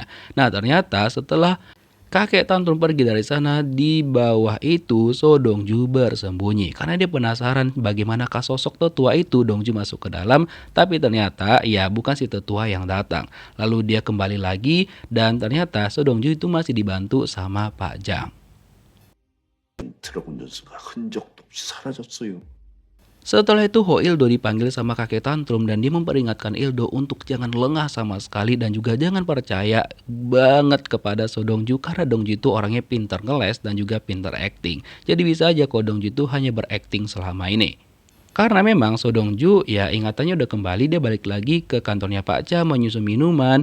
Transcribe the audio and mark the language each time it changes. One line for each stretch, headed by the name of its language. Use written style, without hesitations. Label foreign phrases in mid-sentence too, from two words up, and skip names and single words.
Indonesian: Nah ternyata setelah kakek tantrum pergi dari sana, di bawah itu So Dong-ju bersembunyi karena dia penasaran bagaimanakah sosok tetua itu. Dong-ju masuk ke dalam, tapi ternyata ya bukan si tetua yang datang. Lalu dia kembali lagi dan ternyata So Dong-ju itu masih dibantu sama Pak Jang.
Korean: 들어본 연수가 흔적도 없이 사라졌어요.
Indonesian: Setelah itu Hoildo dipanggil sama kakek tantrum dan dia memperingatkan Ildo untuk jangan lengah sama sekali dan juga jangan percaya banget kepada So Dong-ju karena Dong-ju itu orangnya pintar ngeles dan juga pintar acting. Jadi bisa aja kalau Dong-ju itu hanya berakting selama ini. Karena memang So Dong-ju ya ingatannya udah kembali, dia balik lagi ke kantornya Pak Cha menyusun minuman.